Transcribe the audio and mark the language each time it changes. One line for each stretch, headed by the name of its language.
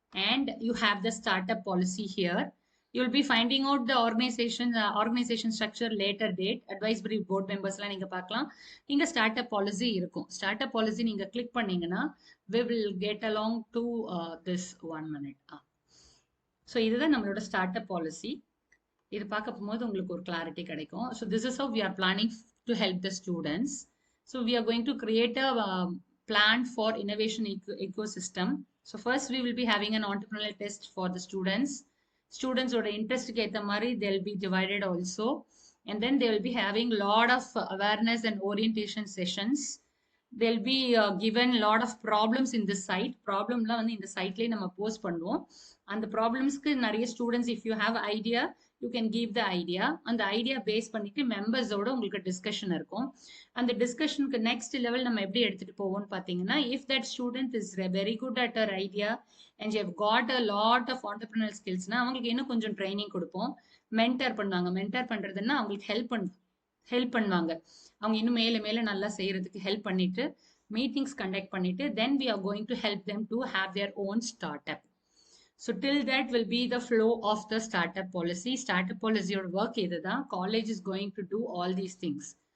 English: And you have the startup policy here. You will be finding out the organization structure later date.
Tamil: Advisory board members-லாம் நீங்க பார்க்கலாம். இங்க startup policy இருக்கும்.
English: Startup policy
Tamil: நீங்க click பண்ணீங்கன்னா
English: we will get along to this 1 minute.
Tamil: So இதுதான் நம்மளோட startup policy. இது பார்க்க போகும்போது உங்களுக்கு ஒரு கிளாரிட்டி கிடைக்கும்.
English: So this is how we are planning to help the students. So we are going to create a plan for innovation ecosystem. So first we will be having an entrepreneurial test for the students.
Tamil: ஸ்டூடெண்ட்ஸோட இன்ட்ரெஸ்ட்டுக்கு ஏற்ற மாதிரி
English: They will be divided also. And then they will be having lot of awareness and orientation sessions. they'll be given lot of problems in this site.
Tamil: ப்ராப்ளம்லாம் வந்து இந்த சைட்லேயே நம்ம post பண்ணுவோம். அந்த ப்ராப்ளம்ஸ்க்கு நிறைய students
English: If you have idea you can give the idea.
Tamil: அந்த idea base பண்ணிட்டு மெம்பர்ஸோட உங்களுக்கு டிஸ்கஷன் இருக்கும். அந்த டிஸ்கஷனுக்கு நெக்ஸ்ட் லெவல் நம்ம எப்படி எடுத்துட்டு போவோம்னு பார்த்தீங்கன்னா
English: if that student is very good at our idea and you have got a lot of entrepreneur ஸ்கில்ஸ்னா
Tamil: அவங்களுக்கு இன்னும் கொஞ்சம் ட்ரைனிங் கொடுப்போம். மென்டர் பண்ணுவாங்க. மென்டர் பண்றதுன்னா அவங்களுக்கு ஹெல்ப் பண்ணுவாங்க. அவங்க இன்னும் மேல மேல நல்லா செய்யறதுக்கு ஹெல்ப் பண்ணிட்டு மீட்டிங்ஸ் கண்டக்ட் பண்ணிட்டு
English: Then we are going to help them to have their own start up. So till that will be the flow of the startup policy. Startup policy or work
Tamil: இதுதான்.
English: College is going to do all these things.